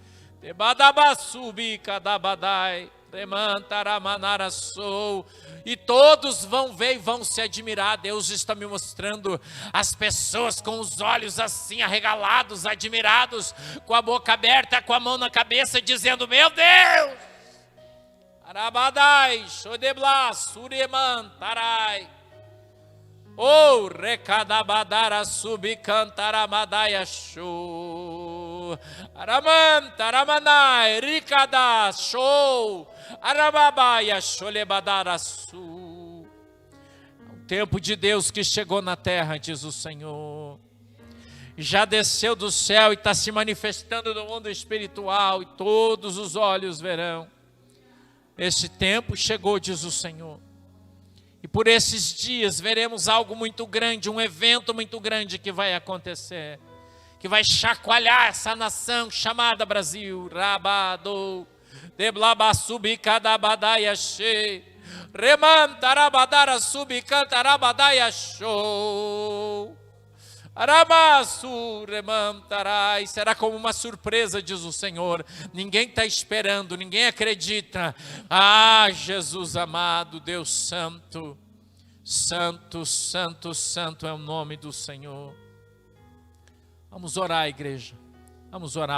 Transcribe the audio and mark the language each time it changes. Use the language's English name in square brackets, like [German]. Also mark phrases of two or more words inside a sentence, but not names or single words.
[Portuguese] E todos vão ver e vão se admirar. Deus está me mostrando as pessoas com os olhos assim arregalados, admirados, com a boca aberta, com a mão na cabeça, dizendo: meu Deus! Arabadai, Shodebla, Suremantarai. Oh, recadabadara subicantaramadaia show. Aramantaраmanai, ricada show. Arababaia sholebadara su. É um tempo de Deus que chegou na terra, diz o Senhor. Já desceu do céu e está se manifestando no mundo espiritual e todos os olhos verão. Este tempo chegou, diz o Senhor. E por esses dias veremos algo muito grande, um evento muito grande que vai acontecer, que vai chacoalhar essa nação chamada Brasil. Rabado, deblabasubicadabadaia she, remantarabadara subicantarabadaia show. Aramassu remantarai. Será como uma surpresa, diz o Senhor. Ninguém está esperando, ninguém acredita. Ah, Jesus amado, Deus santo, santo, santo, santo é o nome do Senhor. Vamos orar, igreja. Vamos orar.